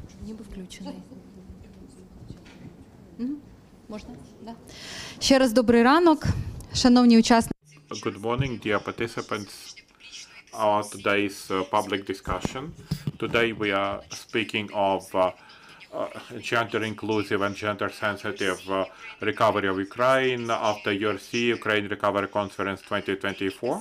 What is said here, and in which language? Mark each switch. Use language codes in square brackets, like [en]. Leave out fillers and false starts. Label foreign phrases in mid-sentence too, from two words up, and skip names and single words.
[uk] ніби включений. Можна? Да. Ще раз добрий ранок, шановні учасники. [en] Good morning, dear participants. Our today's public discussion. Today we are speaking of gender inclusive and gender sensitive recovery of Ukraine after URC Ukraine Recovery Conference 2024.